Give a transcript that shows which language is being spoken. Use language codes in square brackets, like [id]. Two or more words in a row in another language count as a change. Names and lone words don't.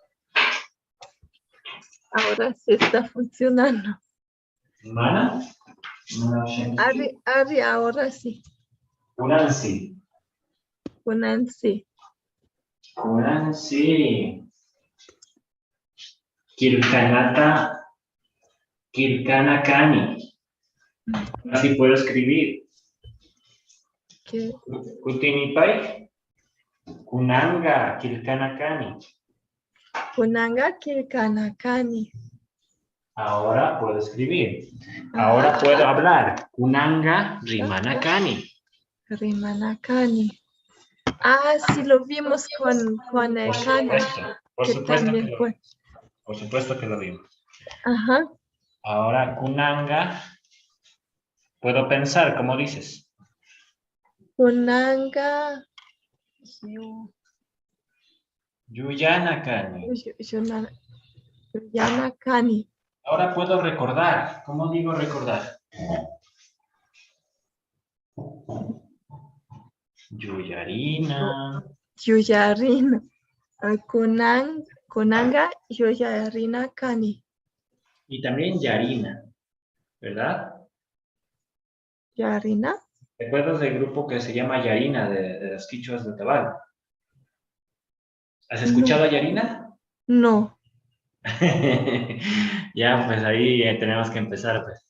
[es] Ahora sí está funcionando. [qu] ¿Mana? Ari, [es] ahora sí. [qu] Unansi. Unansi. Unansi. Kirkanata. Kirkanakani. [es] Así puedo escribir. ¿Qué? [qu] Kutimipai, kunanga kilkanakani. Kunanga Kilkanakani. [es] Ahora puedo escribir. Ahora puedo hablar. [qu] Kunanga rimanakani. [es] Rimanakani. Ah, sí, lo vimos con el Por [qu] Kani. [es] supuesto, por Que supuesto también que lo fue. vimos. Por supuesto que lo vimos. Ajá. Ahora kunanga, puedo pensar, como dices. [qu] Kunanga. Yuyanakani. Yanakani. [es] Ahora puedo recordar. ¿Cómo digo recordar? [qu] Yuyarina. Yuyarina. Kunanga Yuyarina Kani. [es] Y también Yarina, ¿verdad? Yarina. ¿Te acuerdas del grupo que se llama Yarina de las quichuas de Tabal? ¿Has escuchado a Yarina? No. Ya, pues ahí tenemos que empezar, pues.